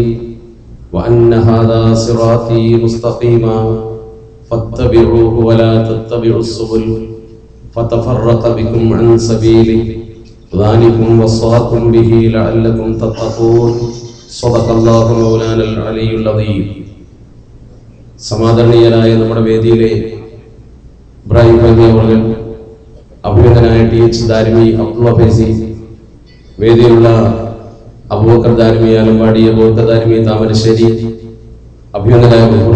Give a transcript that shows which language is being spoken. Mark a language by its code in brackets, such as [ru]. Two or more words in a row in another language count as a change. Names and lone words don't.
[ar] وأن هذا صراطي مستقيما فاتبعوه ولا تتبعوا السبل فتفرق بكم عن سبيله ذلكم وصاكم به لعلكم تتقون. صدق الله مولانا العلي العظيم. [ml] സമാദരണീയരായ നമ്മുടെ വേദിയിലെ ഇബ്രാഹിം ഫൈസി അവർ, അഭിനന്ദനായ ടി.എച്ച്. ദാരിമി, അബ്ദുള്ള ഫൈസി, വേദിയിലുള്ള അബൂബക്കർ ദാരിമി ആലമ്പാടി, അബൂബക്കർ ദാരിമി താമരശ്ശേരി, അഭിനന്ദനായ ബഹൂർ